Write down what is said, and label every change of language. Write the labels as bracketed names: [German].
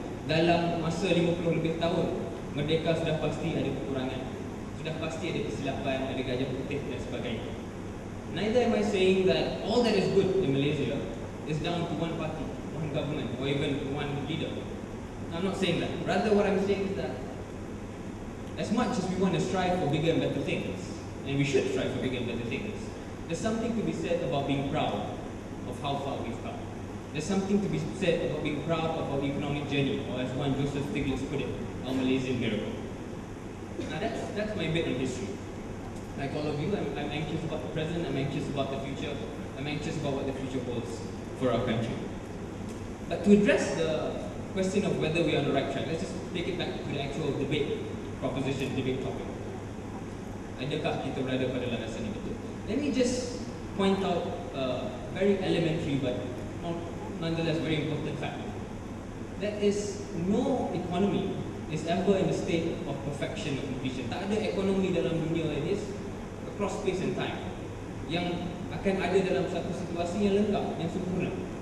[Malay] Dalam masa 50 lebih tahun, merdeka sudah pasti ada kekurangan. Sudah pasti ada kesilapan, ada gajah putih dan sebagainya. [English] Neither am I saying that all that is good in Malaysia is down to one party, one government, or even one leader. I'm not saying that. Rather, what I'm saying is that as much as we want to strive for bigger and better things, and we should strive for bigger and better things, there's something to be said about being proud of how far we've come. There's something to be said about being proud of our economic journey, or as one Joseph Stiglitz put it, our Malaysian miracle. Now that's my bit on history. Like all of you, I'm anxious about the present, I'm anxious about the future, I'm anxious about what the future holds for our country. But to address the question of whether we are on the right track, let's just take it back to the actual debate proposition, debate topic. [Malay] Adakah kita berada pada landasan yang betul? [English] Let me just point out a very elementary but nonetheless very important fact. That is, no economy is ever in a state of perfection or completion. [Malay] Tak ada ekonomi dalam dunia ini [English] across space and time [Malay] yang akan ada dalam satu situasi yang lengkap, yang sempurna.